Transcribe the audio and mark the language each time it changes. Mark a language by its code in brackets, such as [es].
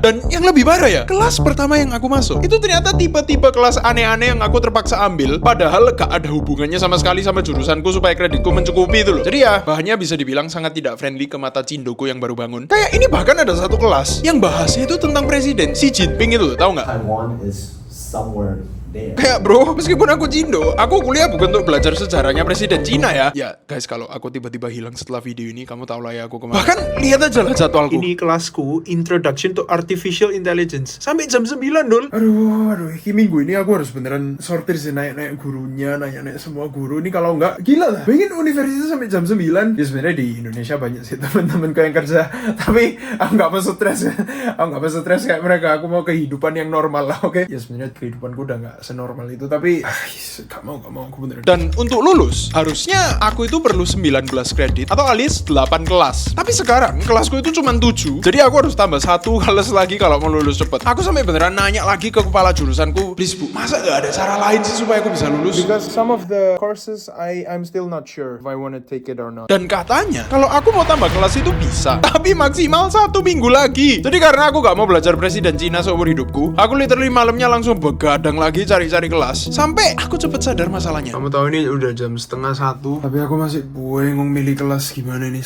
[id] Dan yang lebih parah ya, kelas pertama yang aku masuk itu ternyata tipe-tipe kelas aneh-aneh yang aku terpaksa ambil. Padahal gak ada hubungannya sama sekali sama jurusanku supaya kreditku mencukupi itu loh. Jadi ya, bahannya bisa dibilang sangat tidak friendly ke mata cindoku yang baru bangun. Kayak ini bahkan ada satu kelas yang bahasnya itu tentang presiden Xi Jinping itu, tahu nggak? [en] Taiwan is somewhere there. [id] Kayak bro, meskipun aku Cindo, aku kuliah bukan untuk belajar sejarahnya presiden Cina ya. Ya guys, kalau aku tiba-tiba hilang setelah video ini, kamu tahu lah ya aku kemana. Bahkan lihat aja lah jadwalku. Ini kelasku, Introduction to Artificial Intelligence. Sampai jam 9 dul. Aduh, ini minggu ini aku harus beneran sortir sih, naik-naik gurunya, nanya-nanya semua guru. Ini kalau nggak, gila lah. Pengen universitas sampai jam 9. Ya sebenarnya di Indonesia banyak sih teman-temanku yang kerja. Tapi aku nggak mau stres. Aku nggak mau stres kayak mereka. Aku mau kehidupan yang normal lah, oke? Ya sebenarnya kehidupanku udah nggak senormal itu, tapi gak mau aku beneran. Dan untuk lulus harusnya aku itu perlu 19 kredit atau alias 8 kelas. Tapi sekarang kelasku itu cuma 7. Jadi aku harus tambah 1 kelas lagi kalau mau lulus cepet. Aku sampai beneran nanya lagi ke kepala jurusanku, [en] please [id] bu, masa gak ada cara lain sih supaya aku bisa lulus? [en] Because some of the courses I'm still not sure if I wanna take it or not. [id] Dan katanya kalau aku mau tambah kelas itu bisa, tapi maksimal 1 minggu lagi. Jadi karena aku gak mau belajar presiden Cina seumur hidupku, aku [en] literally [id] malamnya langsung begadang lagi cari-cari kelas sampai aku cepet sadar masalahnya. Kamu tahu ini udah jam 12:30, tapi aku masih bingung milih kelas gimana nih.